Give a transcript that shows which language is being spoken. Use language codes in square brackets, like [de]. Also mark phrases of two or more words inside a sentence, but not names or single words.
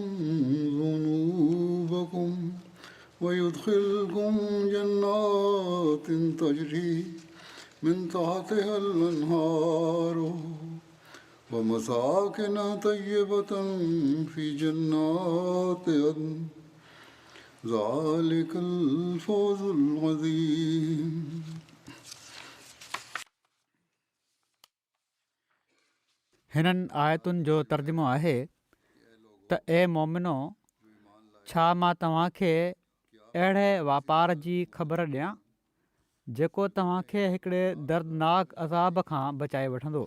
[ar] ذنوبكم ويدخلكم جنات تجري من تحتها الأنهار ومساكن طيبة في جنات عدن ذلك الفوز العظيم [sd] हिननि आयतुनि जो तर्जुमो आहे त ए मोमिनो, छा मां तव्हांखे अहिड़े वापार जी ख़बर ॾियां जेको तव्हांखे हिकिड़े दर्दनाक अज़ाब खां बचाए वठंदो।